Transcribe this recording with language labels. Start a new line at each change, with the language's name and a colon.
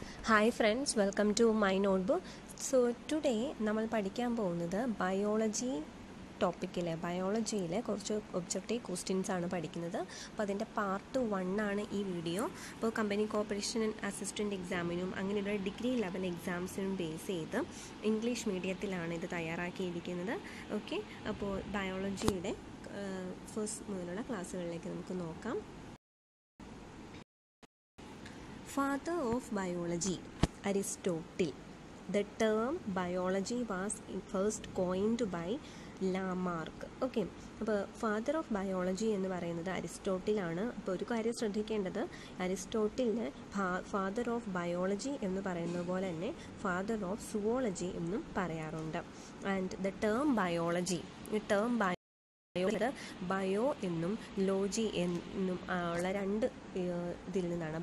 English: Hi friends, welcome to my notebook. So today
Malayalam: നമ്മൾ പഠിക്കാൻ പോകുന്നത് ബയോളജി ടോപ്പിക്കിലെ ബയോളജിയിലെ കുറച്ച് ഒബ്ജക്റ്റീവ് ക്വസ്റ്റ്യൻസ് ആണ് പഠിക്കുന്നത്. അപ്പോൾ അതിൻ്റെ പാർട്ട് 1 ആണ് ഈ വീഡിയോ. അപ്പോൾ കമ്പനി കോർപ്പറേഷൻ അസിസ്റ്റൻറ്റ് എക്സാമിനും അങ്ങനെയുള്ള ഡിഗ്രി ലെവൽ എക്സാംസിനും ബേസ് ചെയ്ത് ഇംഗ്ലീഷ് മീഡിയത്തിലാണ് ഇത് തയ്യാറാക്കിയിരിക്കുന്നത്. ഓക്കെ, അപ്പോൾ ബയോളജിയുടെ ഫസ്റ്റ് മുതലുള്ള ക്ലാസ്സുകളിലേക്ക് നമുക്ക് നോക്കാം.
English: Father of biology, Aristotle. The term biology was first coined by Lamarck.
Malayalam: Okay, അപ്പോൾ ഫാദർ ഓഫ് ബയോളജി എന്ന് പറയുന്നത് അരിസ്റ്റോട്ടിൽ ആണ്. അപ്പോൾ ഒരു കാര്യം ശ്രദ്ധിക്കേണ്ടത്, അരിസ്റ്റോട്ടിലിന് ഫാദർ ഓഫ് ബയോളജി എന്ന് പറയുന്നത് പോലെ തന്നെ ഫാദർ ഓഫ് സുവോളജി എന്നും പറയാറുണ്ട്. ആൻഡ് ദ ടേം ബയോളജി, ഈ ടേം ബയോ എന്നും ലോജി എന്നും ഉള്ള രണ്ട് ഇതിൽ നിന്നാണ്.